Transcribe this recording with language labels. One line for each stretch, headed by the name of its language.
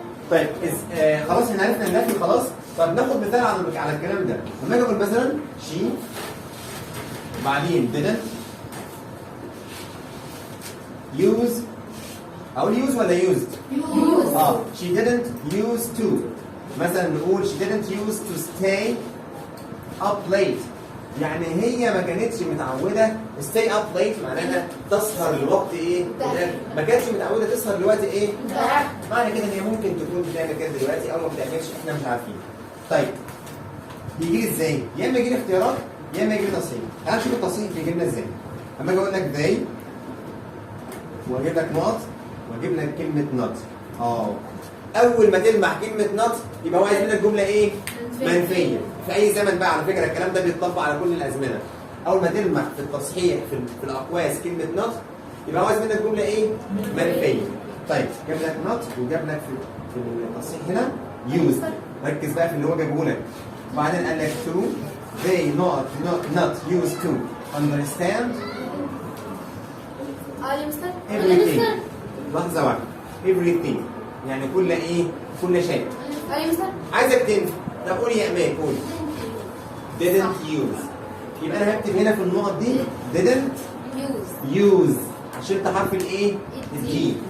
Arabic: طيب خلاص احنا عرفنا النفي خلاص. طب ناخد مثال على الكلام ده. لما اجي اقول مثلا she بعدين didn't use اقول use ولا used؟
English: she didn't use to.
Arabic: مثلا نقول
English: she didn't use to stay up late.
Arabic: يعني هي ما كانتش متعوده
English: stay up late
Arabic: معناها تسهر لوقت ايه؟ ما كانتش متعوده تسهر لوقت ايه؟ معنى كده ان هي ممكن تكون بتعمل كده دلوقتي او ما بتعملش احنا مش عارفين. طيب بيجي لي ازاي؟ يا اما يجي لي اختيارات يا اما يجي لي تصحيح. تعال نشوف التصحيح بيجي لنا ازاي. اما اجي اقول لك they واجيب لك نقط واجيب لك كلمه not. اول ما تلمح كلمه not يبقى هو عايز منك جمله ايه؟ منفيه. في اي زمن بقى على فكره الكلام ده بيتطبق على كل الازمنه. اول ما تلمح في التصحيح في الاقواس كلمه not يبقى هو عايز منك جمله ايه؟ منفيه. طيب جاب لك not وجاب لك في التصحيح هنا used. ركز بقى في اللي هو جابه لك. وبعدين قال لك
English: to they not used to understand everything.
Arabic: لحظه واحده everything يعني كل ايه؟ كل شيء. عايزك تنفي. طب قول يا امان قول
English: didn't use.
Arabic: يبقى انا هكتب هنا في النقط دي didn't use عشان حرف الايه؟ الدي.